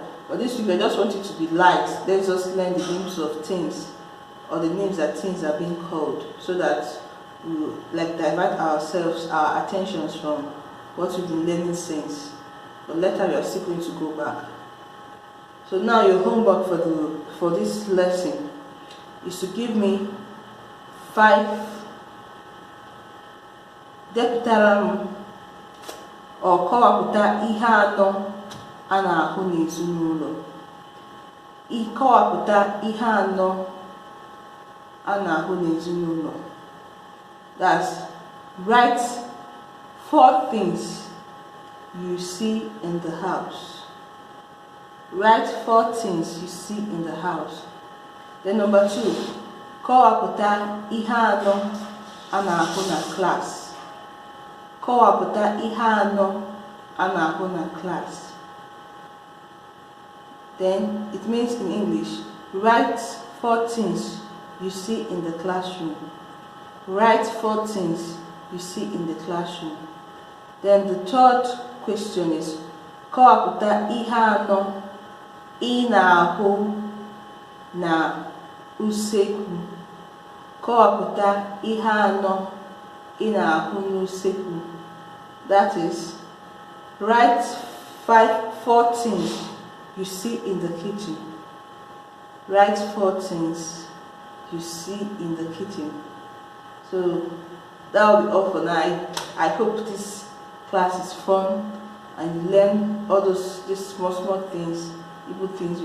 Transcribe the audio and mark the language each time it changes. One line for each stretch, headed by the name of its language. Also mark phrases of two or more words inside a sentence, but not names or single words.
English: But this week I just want it to be light. Let's just learn the names of things, or the names that things are being called, so that we will divert ourselves, our attentions from what we've been learning since. But later we are still going to go back. So now your homework for this lesson is to give me 5
Igbo: depụtara or kọwapụta ihe anọ a na-ahụ n'ezinụlọ. Ịkọwapụta ihe anọ a na-ahụ n'ezinụlọ.
English: That's, write 4 things you see in the house. Write 4 things you see in the house. Then number 2,
Igbo: kọwapụta ihe anọ a na-ahụ na class. Kọwapụta ihe anọ a na-ahụ na class.
English: Then it means in English, write 4 things you see in the classroom. Write 4 things you see in the classroom. Then the third question is,
Igbo: kọwapụta ihe anọ ị na-ahụ na usekwu. Kọwapụta ihe anọ ị na-ahụ n'usekwu.
English: That is, write 4 things you see in the kitchen. Write 4 things you see in the kitchen. So that will be all for now. I hope this class is fun and you learn all these small things, Igbo things.